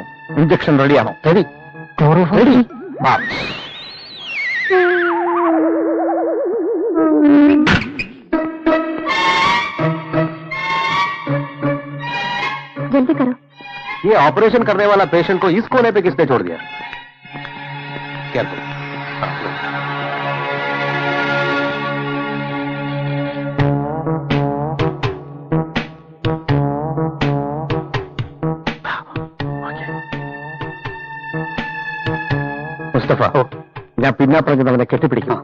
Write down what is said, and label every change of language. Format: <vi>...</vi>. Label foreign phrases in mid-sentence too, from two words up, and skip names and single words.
<ml>ഇഞ്ചക്ഷൻ റെഡിയാണോ? റെഡി. റെഡി.</ml> <hi>जल्दी करो. ये ऑपरेशन करने वाला पेशेंट को इस कोने पे किसने छोड़ दिया? क्या करो?</hi> <ml>മുസ്തഫ, ഞാൻ പിന്നാപ്പറഞ്ഞത് അവനെ കെട്ടിപ്പിടിക്കണം.</ml>